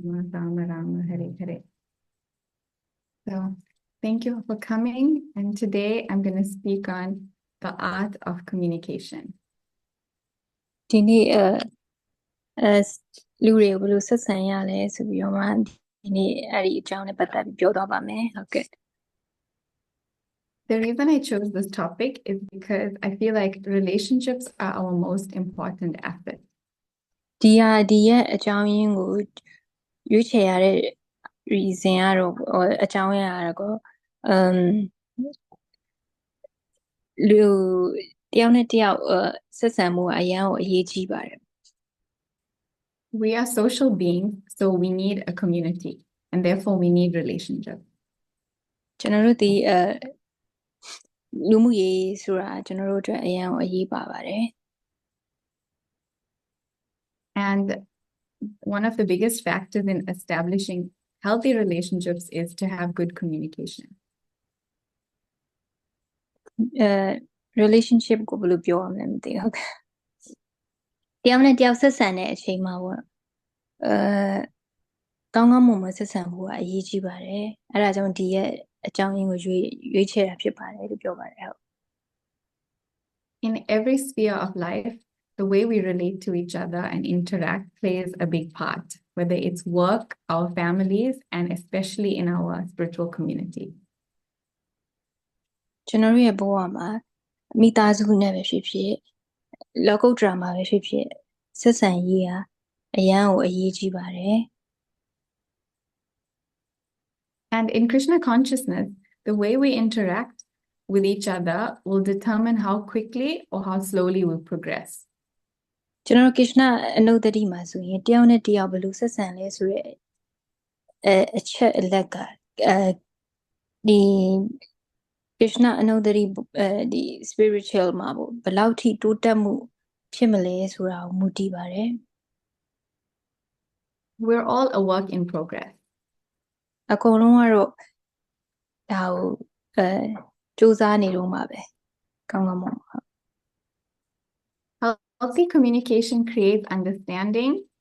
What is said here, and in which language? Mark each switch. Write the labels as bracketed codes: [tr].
[sa] Rama Rama Hare Hare [en] So thank you for coming and today I'm going to speak on the art of communication [my] ဒီနေ့လူတွေဘယ်လိုဆက်ဆံရလဲဆိုပြီးတော့မှဒီနေ့အဲ့ဒီအကြောင်းနဲ့ပတ်သက်ပြီးပြောသွားပါမယ်ဟုတ်ကဲ့ [en] The reason I chose this topic is because I feel like relationships are our most important asset. [my] ဒီရဲ့အကြောင်းရင်းကိုရွေးချယ်ရတဲ့ reason ကတော့အကြောင်းရင်းကတော့လူတယောက်နဲ့တယောက်ဆက်ဆံမှုအရင်ကိုအရေးကြီးပါတယ် [en] We are social beings, so we need a community, and therefore we need relationships. [my] ကျွန်တော်တို့ဒီလူမှုရေးဆိုတာကျွန်တော်တို့အတွက်အရင်ကိုအရေးပါပါတယ် [en] And one of the biggest factors in establishing healthy relationships is to have good communication. [my] Relationship ကိုဘယ်လိုပြောရမလဲမသိဘူးတယောက်နဲ့တယောက်ဆက်ဆံတဲ့အချိန်မှာပေါ့ကောင်းကောင်းမွန်မွန်ဆက်ဆံဖို့ကအရေးကြီးပါတယ်အဲ့ဒါကြောင့်ဒီရဲ့အကြောင်းရင်းကိုရွေးချယ်တာဖြစ်ပါတယ်လို့ပြောပါတယ်ဟုတ် [en] In every sphere of life, the way we relate to each other and interact plays a big part, whether it's work, our families, and especially in our spiritual community. [my] ကျွန်တော်ရဲ့ဘဝမှာမိသားစုနဲ့ပဲဖြစ်ဖြစ်လောကုတ္တရာမှာပဲဖြစ်ဖြစ်ဆက်ဆံရေးဟာအရန်ကိုအရေးကြီးပါတယ် [en] And in Krishna consciousness, the way we interact with each other will determine how quickly or how slowly we progress. [my] ကျွန်တော် Krishna အနုတ္တိမှာဆိုရင်တယောက်နဲ့တယောက်ဘယ်လိုဆက်ဆံလဲဆိုရဲအချက်အလက်ကဒီ Krishna အနုတ္တိဒီ spiritual မှာပေါ့ဘယ်လောက်ထိတိုးတက်မှုဖြစ်မလဲဆိုတာကိုမူတည်ပါတယ် [en] We're all a work in progress. [my] အကုန်လုံးကတော့ဒါကိုစူးစမ်းနေတော့မှာပဲကောင်းကောင်းမွန်ဟုတ် [en] Healthy communication creates understanding.